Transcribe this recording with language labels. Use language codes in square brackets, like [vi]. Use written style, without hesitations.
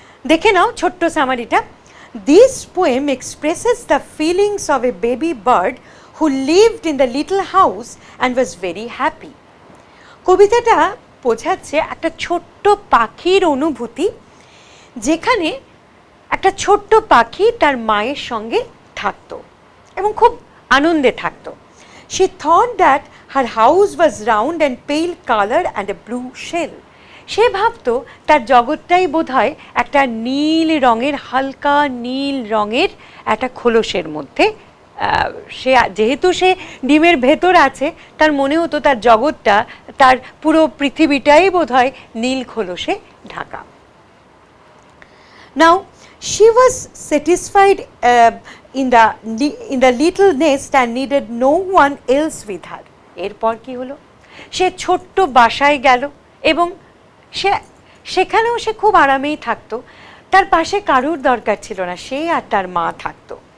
[bn] দেখে নাও ছোট্ট সামারিটা। [en] This poem expresses the feelings of a baby bird who lived in the little house and was very happy. [bn] কবিতাটা বোঝাচ্ছে একটা ছোট্ট পাখির অনুভূতি, যেখানে একটা ছোট্ট পাখি তার মায়ের সঙ্গে থাকতো এবং খুব আনন্দে থাকতো। [en] She thought that her house was round and pale color and a blue shell. [bn] সে ভাবতো তার জগৎটাই বোধহয় একটা নীল রঙের, হালকা নীল রঙের একটা খোলসের মধ্যে। সে যেহেতু সে ডিমের ভেতর আছে, তার মনে হতো তার জগৎটা, তার পুরো পৃথিবীটাই বোধহয় নীল খোলসে Dhaka. [en] Now she was satisfied in the little nest and needed no one else with her. [bn] এরপর কি হলো? সে ছোট্ট বাসায় গেল এবং সেখানেও সে খুব আরামেই থাকতো, তার পাশে কারুর দরকার ছিল না, সে আর তার মা থাকতো।